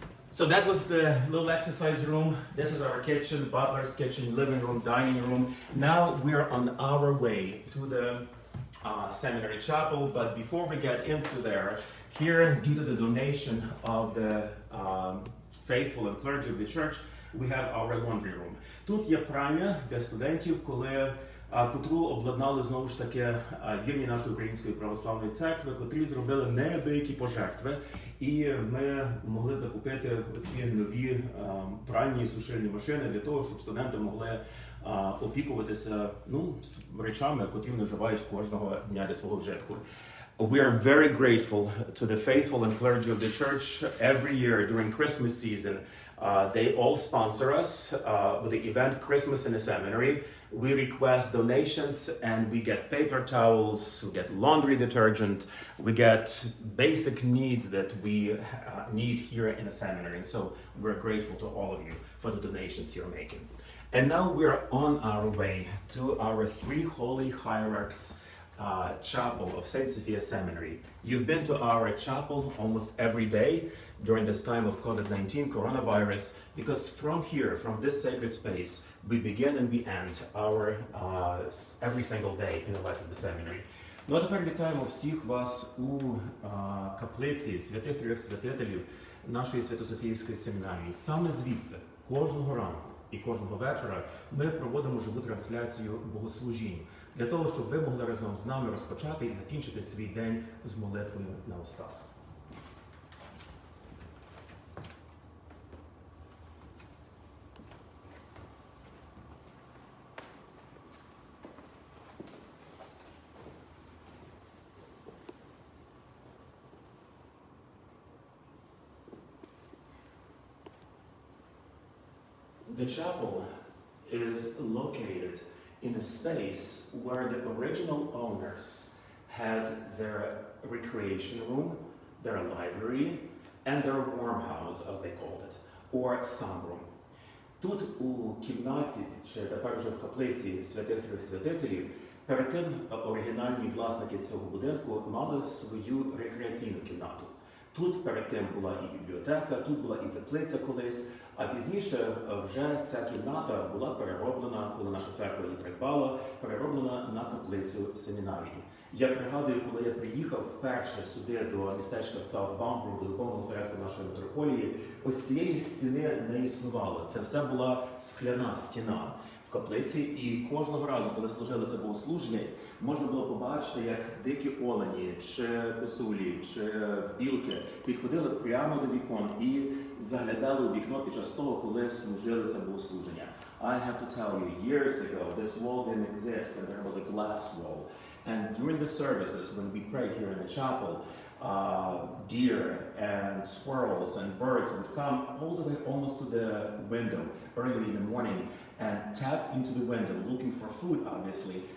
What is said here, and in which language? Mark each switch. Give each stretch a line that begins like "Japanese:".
English: So that was the little exercise room. This is our kitchen, Butler's kitchen, living room, dining room. Now we're on our way to the seminary chapel, but before we get into there, here, due to the donation of the faithful and clergy of the church, we have our laundry room.
Ukrainian: Тут є пральня для студентів, котру обладнали знову ж таки вірні нашої Української православної церкви, котрі зробили неабиякі пожертви, і ми могли закупити ці нові пральні і сушильні машини для того, щоб студенти могли опікуватися речами, котрі вони вживають кожного дня для свого вжитку.
English: We are very grateful to the faithful and clergy of the church. Every year during Christmas season, they all sponsor us with the event Christmas in the Seminary. We request donations and we get paper towels, we get laundry detergent, we get basic needs that we need here in the seminary. So we're grateful to all of you for the donations you're making. And now we're on our way to our three holy hierarchs chapel of St. Sophia Seminary. You've been to our chapel almost every day during this time of COVID-19 coronavirus, because from here, from this sacred space, we begin and we end our every single day in the life of the seminary.
Ukrainian: Ну а тепер вітаємо всіх вас у каплиці святих трьох святителів нашої Свято-Софіївської семінарії. Саме звідси, кожного ранку і кожного вечора ми проводимо живу трансляцію богослужінь, для того, щоб ви могли разом з нами розпочати і закінчити свій день з молитвою на устах.
English: The chapel is located in a space where the original owners had their recreation room, their library, and their warm house, as they called it, or sunroom.
Ukrainian: Тут у кімнаті, чи тепер вже в каплиці святих трьох святителів, перед тим оригінальні власники цього будинку мали свою рекреаційну кімнату. Тут перед тим була і бібліотека, тут була і теплиця колись, а пізніше вже ця кімната була перероблена, коли наша церква її придбала, перероблена на каплицю семінарії. Я пригадую, коли я приїхав вперше сюди до містечка в Саут-Бамбург, до духовного осередку нашої митрополії, ось цієї стіни не існувало. Це все була скляна стіна в каплиці, і кожного разу, коли служилося богослуження, можна було побачити, як дикі олені, чи косулі, чи білки підходили прямо до вікон і заглядали у вікно під час того, коли служилися богослуження.
English: I have to tell you, years ago, this wall didn't exist, and there was a glass wall. And during the services, when we prayed here in the chapel, deer and squirrels and birds would come all the way almost to the window early in the morning and tap into the window looking for food, obviously.